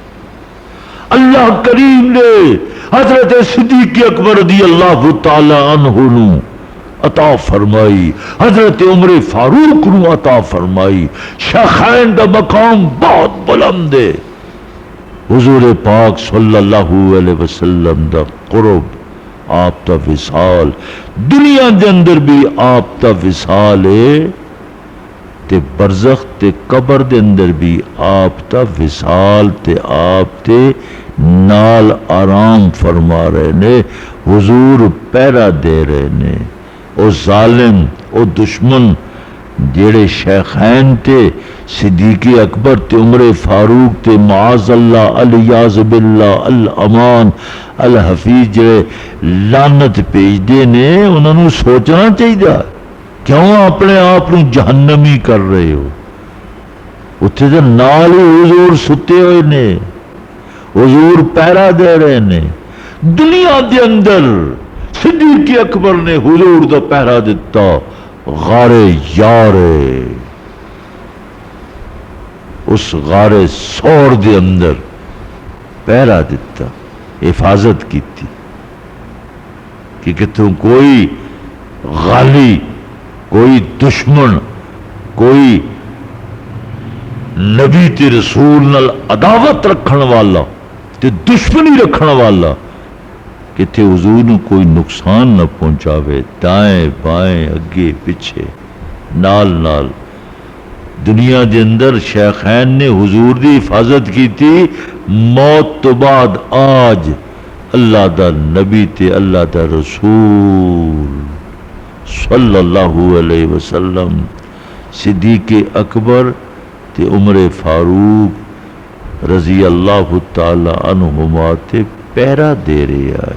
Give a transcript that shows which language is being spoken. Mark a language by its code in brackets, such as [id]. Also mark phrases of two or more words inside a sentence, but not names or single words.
[pa] اللہ کریم نے حضرت صدیق اکبر [ar] رضی اللہ تعالی عنہ [pa] نو عطا فرمائی، حضرت عمر فاروق نو عطا فرمائی. شیخین دا مقام بہت بلند ہے. حضور پاک [ar] صلی اللہ علیہ وسلم [pa] دا قرب، آپ دا وصال، دنیا دے اندر بھی آپ دا وصال ہے تے برزخ تے قبر دے اندر بھی آپ دا وصال تے آپ تے نال آرام فرما رہے نے. حضور پہرا دے رہے نے. او ظالم، او دشمن جیڑے شیخین تے صدیق اکبر تے عمر فاروق تے [ar] معاذ اللہ الیاذ باللہ الامان الحفیظ [pa] جڑے لعنت بھیجدے نے، انہوں نے سوچنا چاہیے کیوں اپنے آپ نو جہنمی کر رہے ہو. اتھے تے نال ہی حضور ستے ہوئے نے، حضور پہرا دے رہے نے. دنیا دے اندر صدیق اکبر نے حضور دا پہرا دیتا غار یار، اس غار سور دے اندر پہرا دیتا، [ur] حفاظت کی تھی [pa] کہ کتوں کوئی غالی، کوئی دشمن، کوئی نبی تے رسول نال عداوت رکھن والا تے دشمنی رکھن والا کہ تے حضور نو کوئی نقصان نہ پہنچاوے. دائیں بائیں اگے پیچھے نال نال دنیا دے اندر شیخین نے حضور دی [ur] حفاظت کی تھی. [pa] موت تو بعد آج اللہ دا نبی تے اللہ دا رسول [ar] صلی اللہ علیہ وسلم [pa] صدیق اکبر تے عمر فاروق [ar] رضی اللہ تعالی عنہما [pa] تے پہرا دے رہے آئے.